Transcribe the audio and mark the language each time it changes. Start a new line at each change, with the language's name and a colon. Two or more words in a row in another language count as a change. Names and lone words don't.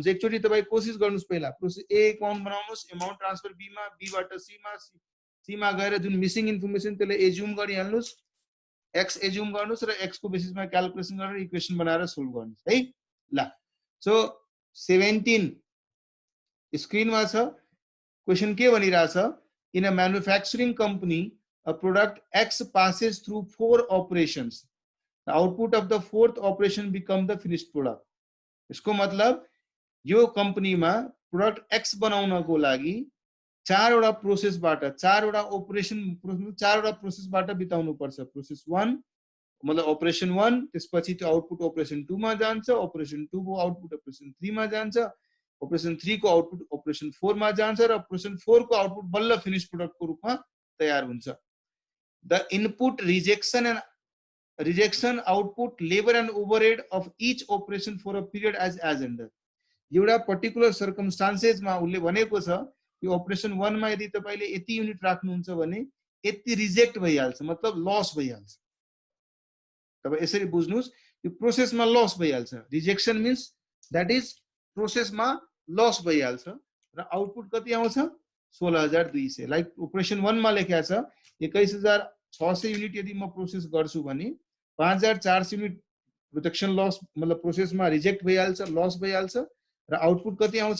Nepali: एकचोटि तपाईं कोशिश गर्नुस्। पहिला प्रोसेस ए अकाउन्ट बनाउनुस्,
English: amount transfer
Nepali: बी मा, बी बाट सी मा, सी मा गएर जुन
English: missing information
Nepali: त्यसले एज्युम गरिहाल्नुस्, एक्स एज्युम गर्नुस् र एक्स को बेसिसमा क्याल्कुलेसन गरेर इक्वेसन बनाएर सोल्भ गर्नुस् है। ल सो 17 स्क्रिनमा छ। क्वेसन के भनिरहेछ?
English: in a manufacturing company a product X passes through 4 operations. The output of the 4th operation become the finished product.
Nepali: इसको मतलब यो कम्पनीमा प्रोडक्ट एक्स बनाउनको लागि 4 वटा प्रोसेसबाट, 4 वटा ओपरेसन, 4 वटा प्रोसेसबाट बिताउनु पर्छ। प्रोसेस 1 मतलब ऑपरेशन 1, त्यसपछि त्यो आउटपुट ऑपरेशन 2 मा जान्छ, ऑपरेशन 2 को आउटपुट ऑपरेशन 3 मा जान्छ, ऑपरेशन 3 को आउटपुट ऑपरेशन 4 मा जान्छ र ऑपरेशन 4 को आउटपुट बल्ल
English: finish product
Nepali: को रूपमा तयार हुन्छ।
English: The input, rejection, output, labor and overhead of each operation for a period as under.
Nepali: एउटा
English: particular circumstances
Nepali: मा उले भनेको छ यो ऑपरेशन 1 मा यदि तपाईले यति युनिट राख्नुहुन्छ भने यति रिजेक्ट भइहाल्छ, मतलब लस भइहाल्छ। तपाई यसरी बुझ्नुस्, यो प्रोसेस मा लस भइहाल्छ।
English: rejection means that is
Nepali: प्रोसेस मा लस भइहाल्छ र आउटपुट कति आउँछ? 16200। लाइक ऑपरेशन 1 मा लेखेको छ 21600 युनिट यदि म प्रोसेस गर्छु भने 5400
English: unit production loss,
Nepali: मतलब प्रोसेस मा रिजेक्ट भइहाल्छ, लस भइहाल्छ र आउटपुट कति आउँछ?